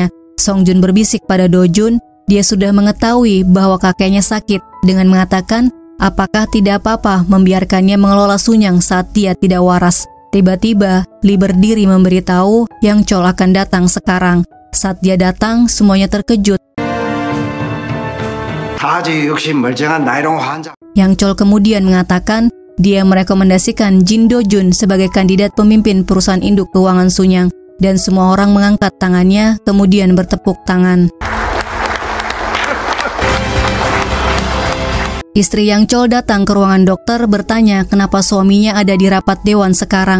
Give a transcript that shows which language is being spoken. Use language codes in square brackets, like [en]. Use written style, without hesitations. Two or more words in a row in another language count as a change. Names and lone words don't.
[id] Song Jun berbisik pada Do Jun, dia sudah mengetahui bahwa kakeknya sakit dengan mengatakan apakah tidak apa-apa membiarkannya mengelola Sunyang saat dia tidak waras. Tiba-tiba, Lee berdiri memberitahu Yang Chol akan datang sekarang. Saat dia datang, semuanya terkejut. [ko] 다지 역시 멀쩡한 나이롱 환자. [id] Yang Chol kemudian mengatakan dia merekomendasikan Jin Do-jun sebagai kandidat pemimpin perusahaan induk keuangan Sunyang, dan semua orang mengangkat tangannya kemudian bertepuk tangan. Istri Yang Chol datang ke ruangan dokter bertanya kenapa suaminya ada di rapat dewan sekarang.